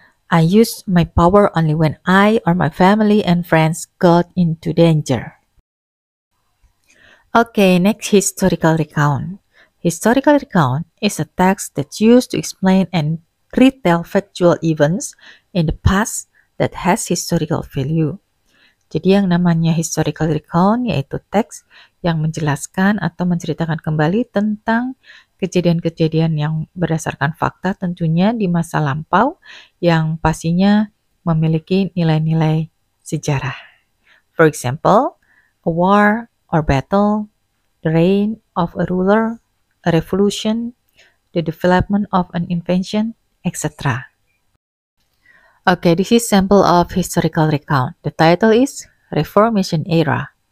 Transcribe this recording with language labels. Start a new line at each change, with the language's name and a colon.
English: I used my power only when I or my family and friends got into danger. Okay, next historical recount. Historical recount is a text that's used to explain and retell factual events in the past that has historical value.
Indonesian: Jadi yang namanya historical recount yaitu teks yang menjelaskan atau menceritakan kembali tentang kejadian-kejadian yang berdasarkan fakta tentunya di masa lampau yang pastinya memiliki nilai-nilai sejarah.
English: For example, a war or battle, the reign of a ruler, a revolution, the development of an invention, etc. Okay, this is sample of historical recount. The title is Reformation Era.